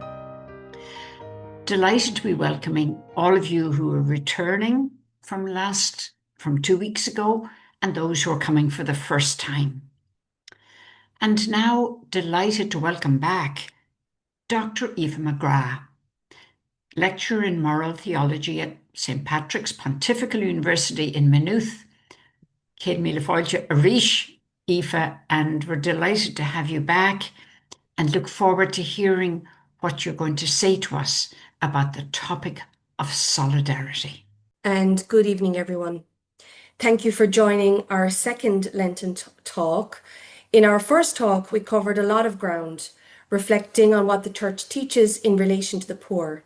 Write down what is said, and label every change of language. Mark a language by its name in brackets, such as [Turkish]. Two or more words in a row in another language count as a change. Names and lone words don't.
[English] Delighted to be welcoming all of you who are returning from 2 weeks ago and those who are coming for the first time. And now delighted to welcome back Dr. Aoife McGrath, lecturer in moral theology at St. Patrick's Pontifical University in Maynooth. [Irish] Céad míle fáilte arís, [English] Aoife, and we're delighted to have you back and look forward to hearing what you're going to say to us about the topic of solidarity. And good evening, everyone. Thank you for joining our second Lenten talk. In our first talk, we covered a lot of ground, reflecting on what the Church teaches in relation to the poor.